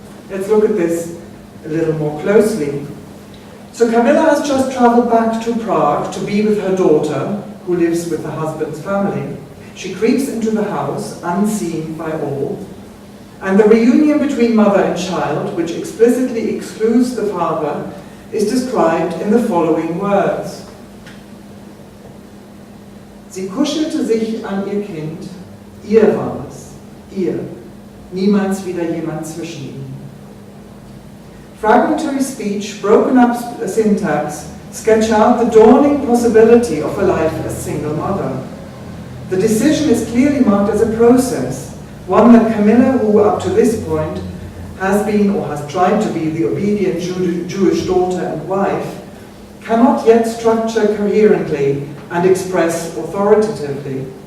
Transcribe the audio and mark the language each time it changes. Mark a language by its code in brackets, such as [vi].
[en] Let's look at this a little more closely. So Camilla has just traveled back to Prague to be with her daughter, who lives with her husband's family. She creeps into the house, unseen by all, and the reunion between mother and child, which explicitly excludes the father, is described in the following words. [de] Sie kuschelte sich an ihr Kind, ihr war es, ihr, niemals wieder jemand zwischen ihnen. [en] Fragmentary speech, broken up syntax, sketch out the dawning possibility of a life as single mother. The decision is clearly marked as a process, one that Camilla, who up to this point has been or has tried to be the obedient Jewish daughter and wife, cannot yet structure coherently and express authoritatively.